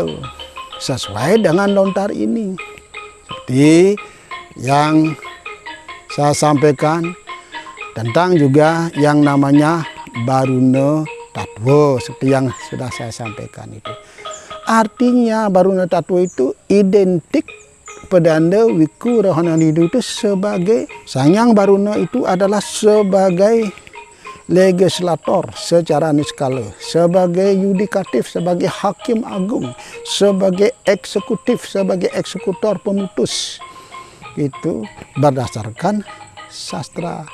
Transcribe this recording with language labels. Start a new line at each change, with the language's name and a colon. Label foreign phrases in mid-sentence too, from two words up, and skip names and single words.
Indonesian: Sesuai dengan lontar ini. Seperti yang saya sampaikan tentang juga yang namanya Baruna Tatwa, seperti yang sudah saya sampaikan itu. Artinya Baruna Tatwa itu identik pedanda wiku rohaniawan Hindu itu sebagai Sangyang Baruna itu adalah sebagai legislator secara niskala, sebagai yudikatif, sebagai hakim agung, sebagai eksekutif, sebagai eksekutor pemutus. Itu berdasarkan sastra.